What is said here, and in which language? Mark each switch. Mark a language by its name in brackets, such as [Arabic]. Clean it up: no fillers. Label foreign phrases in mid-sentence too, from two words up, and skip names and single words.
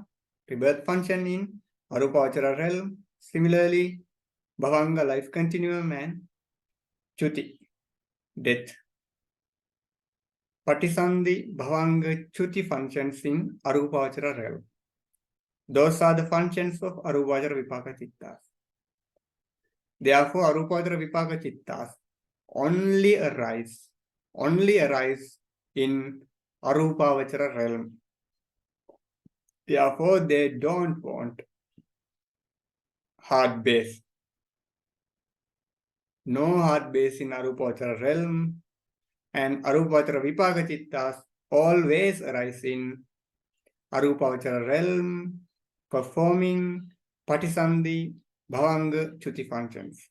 [English] Rebirth function in Arupavachara realm. Similarly, Bhavanga, life continuum, and Chuti, death. [Pali] Patisandhi, Bhavanga, Chuti [English] functions in Arupavachara realm. Those are the functions of [Pali] Arupavachara Vipaka chittas. [English] Therefore, [Pali] arupavachara vipaka chittas [English] only arise in arupavachara realm. Therefore, they don't want hard base. No hard base in arupavachara realm, and [Pali] arupavachara vipaka chittas [English] always arise in arupavachara realm, performing [Pali] patisandhi, bhavanga, chuti [English] functions.